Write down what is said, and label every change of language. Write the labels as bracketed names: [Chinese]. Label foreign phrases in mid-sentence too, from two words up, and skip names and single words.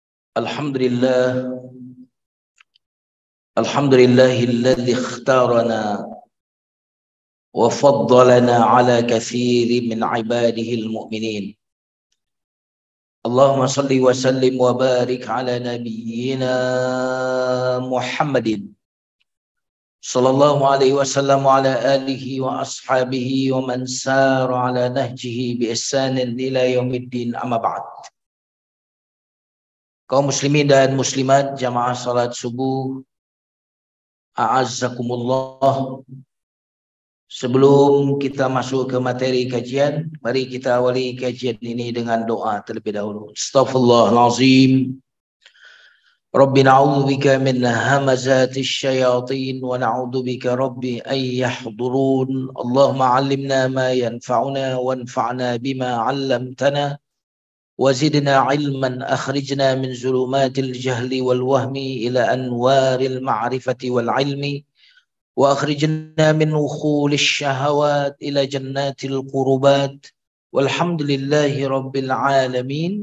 [Arabic] الحمد لله، الحمد لله الذي اختارنا وفضلنا على كثير من عباده المؤمنين. اللهم صل وسلم وبارك على نبينا محمد صلى الله عليه وسلم وعلى آله وأصحابه ومن سار على نهجه بإحسان إلى يوم الدين، أما بعد. [Indonesian] Kaum muslimin dan muslimat jamaah salat subuh, a'azzakumullah. Sebelum kita masuk ke materi kajian, mari kita awali kajian ini dengan doa terlebih dahulu. [Arabic] أستغفر الله العظيم. رب نعوذ بك من همزات الشياطين ونعوذ بك رب أن يحضرون. اللهم علمنا ما ينفعنا وانفعنا بما علمتنا وزدنا علما أخرجنا من ظلمات الجهل والوهم إلى أنوار المعرفة والعلم وأخرجنا من وحول الشهوات إلى جنات القربات والحمد لله رب العالمين.